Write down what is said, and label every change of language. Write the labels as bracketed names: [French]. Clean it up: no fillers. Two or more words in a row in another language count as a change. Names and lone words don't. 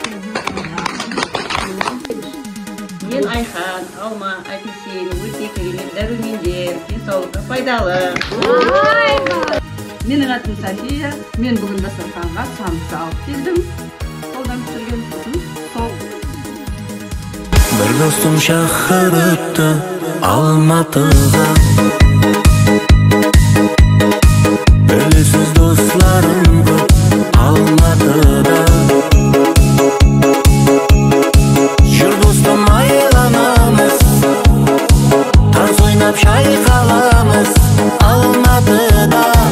[Kazakh] Мен Айхан, алма, апельсин, өте керемет дәрумендер, денсаулыққа пайдалы. Менің атым София. Мен бүгін дастарханға самса алып келдім. Қолдан пісірген сосын сол. [Uzbek] Bir do'stim shahar o'tdi Almatıga. Bilesiz do'stlarim ko'p Almatıda. Yur do'stim aylanamiz, tarz o'ynab shayqalamiz Almatıda.